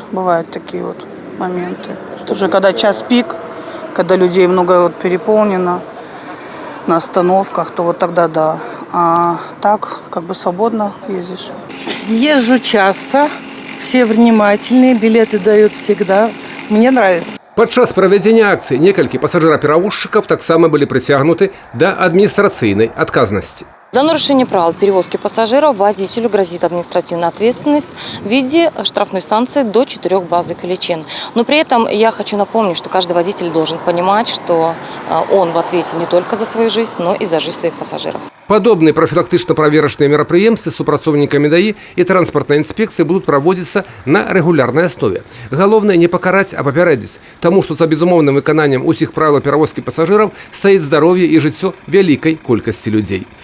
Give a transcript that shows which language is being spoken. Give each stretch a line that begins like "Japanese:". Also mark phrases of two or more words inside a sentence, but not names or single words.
Russian: Бывают такие вот моменты. Тоже когда час пик, когда людей много вот переполнено на остановках, то вот тогда да. А так как бы свободно ездишь. Езжу часто, все внимательные, билеты дают всегда. Мне нравится.
Belarusian: Падчас правядзення акцыі некалькі пасажыраперавозчыкаў таксама былі прыцягнуты да адміністрацыйнай адказнасці.
Russian: За нарушение правил перевозки пассажиров водителю грозит административная ответственность в виде штрафной санкции до 4 базовых величин. Но при этом я хочу напомнить, что каждый водитель должен понимать, что он в ответе не только за свою жизнь, но и за жизнь своих пассажиров.
Belarusian: Падобныя прафілактычна-праверачныя мерапрыемствы з супрацоўнікамі ДАІ і транспартнай інспекцыі будуць праводзіцца на рэгулярнай аснове. Галоўнае не пакараць, а папярэдзіць, таму што за безумоўным выкананнем усіх правил перавозкі пасажыраў стаіць здароўе і жыццё вялікай колькасці людзей.